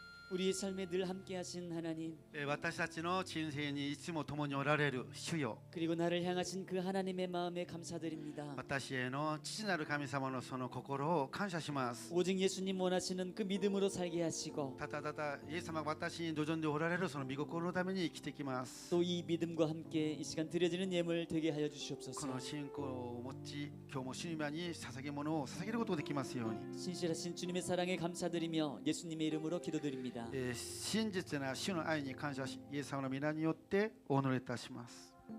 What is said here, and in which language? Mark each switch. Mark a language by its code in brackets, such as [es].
[ko] 우리의 삶에 늘 함께하신 하나님, [ja] 私たちの人生にいつも共におられる主よ、 [ko] 그리고 나를 향하신 그 하나님의 마음에 감사드립니다. [ja] 私への父なる神様のその心を感謝します。 [ko] 오직 예수님 원하시는 그 믿음으로 살게 하시고 [ja] ただただイエス様が私に望んでおられるその御心のために生きてきます。 [ko] 또 이 믿음과 함께 이 시간 드려지는 예물 되게 하여 [ja] こ [ko] 주시옵소서. [ja] の信仰を持ち、今日も主に捧げ物を捧げることができますように。 [ko] 신실하신 주님의 사랑에 감사드리며 예수님의 이름으로 기도드립니다. [ja] 真実な主の愛に感謝し、イエス様の皆によってお祈りいたします。